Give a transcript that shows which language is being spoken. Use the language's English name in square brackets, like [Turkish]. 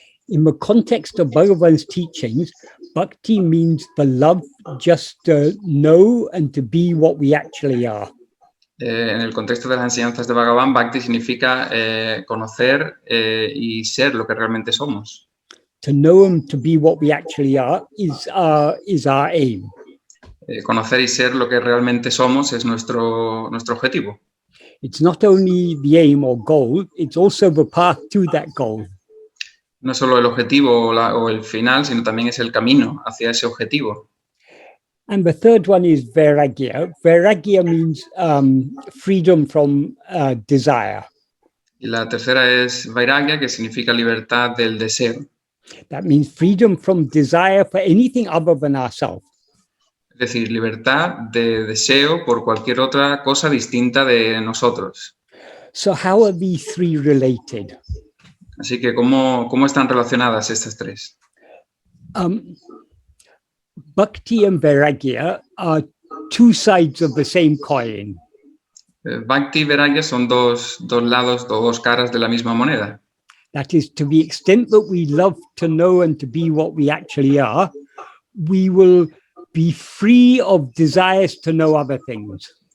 [English] In the context of Bhagavan's teachings, bhakti means the love just to know and to be what we actually are. [Spanish] En el contexto de las enseñanzas de Bhagavan, bhakti significa conocer y ser lo que realmente somos. [English] To know and to be what we actually are is our aim. [Spanish] Conocer y ser lo que realmente somos es nuestro objetivo. [English] It's not only the aim or goal, it's also the path to that goal. [Spanish] No solo el objetivo o el final, sino también es el camino hacia ese objetivo. [English] And the third one is vairagya. Vairagya means freedom from desire. [Spanish] Y la tercera es vairagya, que significa libertad del deseo. [English] That means freedom from desire for anything other than ourselves. [Spanish] Es decir, libertad de deseo por cualquier otra cosa distinta de nosotros. [English] So how are these three related? [Spanish] Así que, ¿cómo están relacionadas estas tres? [English] Bhakti and vairagya are two sides of the same coin. [Spanish] Bhakti y vairagya son dos lados, dos caras de la misma moneda. [English] That is, to the extent that we love to know and to be what we actually are, we will be free of desires to know other things.